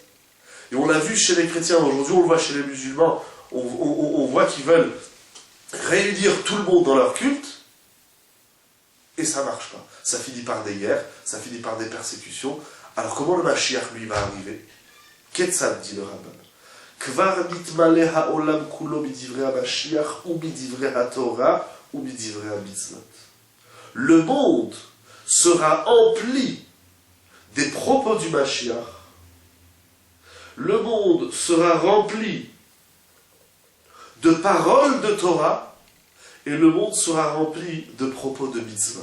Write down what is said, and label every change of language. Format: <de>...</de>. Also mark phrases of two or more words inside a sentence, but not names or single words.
<fr>Et on l'a vu chez les chrétiens, aujourd'hui on le voit chez les musulmans, on voit qu'ils veulent réunir tout le monde dans leur culte. Et ça ne marche pas. Ça finit par des guerres, ça finit par des persécutions. Alors comment le Mashiach, lui, va arriver? Ketzad, dit le rabbin.</fr> <he>כבר מתמלא העולם כולו מדברי המשיח ומדברי התורה ומדברי המצוות.</he> <fr>Le monde sera empli des propos du Mashiach. Le monde sera rempli de paroles de Torah et le monde sera rempli de propos de mitzvot.</fr>